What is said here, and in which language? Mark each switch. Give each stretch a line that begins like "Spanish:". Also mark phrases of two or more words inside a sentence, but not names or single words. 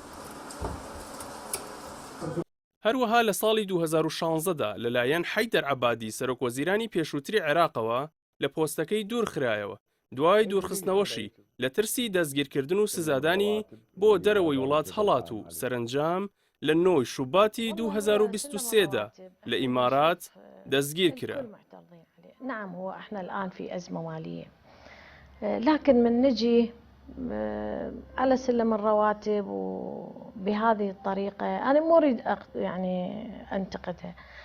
Central Kurdish: هەروەها لە ساڵی 2016دا لەلایەن حەیدەر عەبادی سەرۆکوەزیرانی پێشووتری عێراقەوە لە پۆستەکەی دوورخرایەوە دوای دوورخستنەوەشی لە ترسی دەستگیرکردن و سزادانی بۆ دەرەوەی وڵات هەڵات و سەرنجام لە 9 شوباتی 2023دا لە ئیمارات دەستگیر کرا.
Arabic: نعم هو احنا الآن في أزمة مالية، لكن من نجي على سلم الرواتب وبهذه الطريقة أنا ما أريد يعني أنتقدها.